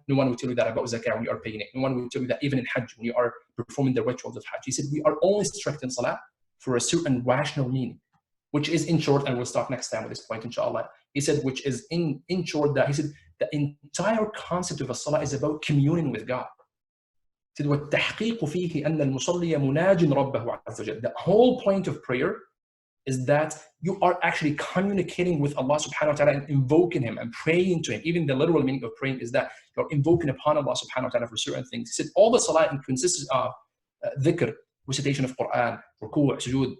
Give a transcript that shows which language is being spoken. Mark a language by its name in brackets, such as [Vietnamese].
[English] No one would tell you that about zakah when you are paying it. No one would tell you that even in hajj, when you are performing the rituals of hajj. He said, we are only strict in salah for a certain rational meaning, which is in short, and we'll start next time with this point, inshallah. He said, which is in short, that he said, the entire concept of a salah is about communing with God. He said, [Arabic] وَالتَّحْقِيقُ فِيهِ أَنَّ الْمُصَلِّيَ مُنَاجٍ رَبَّهُ عَزَّ وَجَلَّ. [English] The whole point of prayer is that you are actually communicating with Allah subhanahu wa ta'ala and invoking Him and praying to Him. Even the literal meaning of praying is that you're invoking upon Allah subhanahu wa ta'ala for certain things. He said, all the salah consists of dhikr, recitation of Quran, ruku', sujood.